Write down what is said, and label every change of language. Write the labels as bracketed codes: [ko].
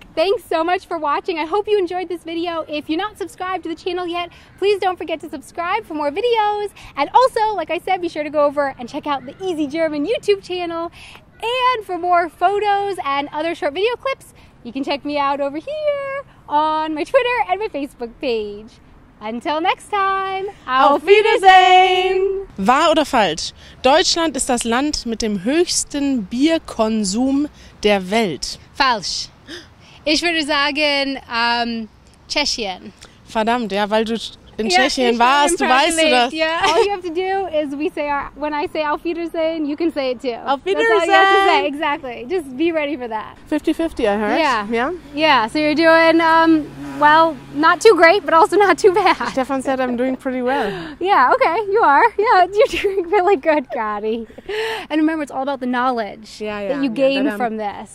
[en] Thanks so much for watching. I hope you enjoyed this video. If you're not subscribed to the channel yet, please don't forget to subscribe for more videos. And also, like I said, be sure to go over and check out the Easy German YouTube channel. And for more photos and other short video clips, you can check me out over here on my Twitter and my Facebook page. Until next time, [de] auf Wiedersehen! Wahr oder falsch? Deutschland ist das Land mit dem höchsten Bierkonsum der Welt. Falsch. Ich würde sagen, Tschechien. Verdammt, ja, weil du in Tschechien warst, du weißt du das. [en] Yeah. All you have to do is when I say [de] auf Wiedersehen, [en] you can say it too. [de] Auf Wiedersehen! [en] That's all you have to say, exactly. Just be ready for that. 50-50, I heard. Yeah. Yeah, so you're doing, well, not too great, but also not too bad. Stefan said I'm doing pretty well. Yeah, okay, you are. Yeah, you're doing really good, Cari. And remember, it's all about the knowledge that you gain from this.